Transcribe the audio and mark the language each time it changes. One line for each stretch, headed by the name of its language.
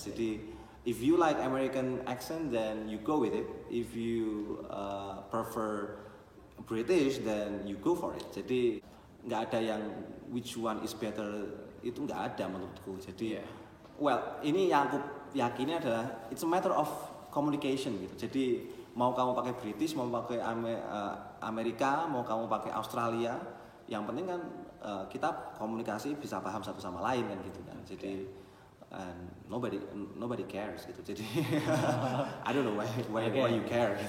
Indonesian: Jadi
English: if you like American accent then you go with it. If you prefer British then you go for it.
Indonesian: Jadi nggak ada yang
English: which one is better,
Indonesian: itu nggak ada menurutku. Jadi well ini yang aku yakini adalah
English: it's a matter of communication
Indonesian: gitu. Jadi mau kamu pakai British, mau pakai Amerika, mau kamu pakai Australia, yang penting kan kita komunikasi bisa paham satu sama lain kan gitu kan. Jadi
English: nobody cares
Indonesian: gitu. Jadi
English: I don't know why you care.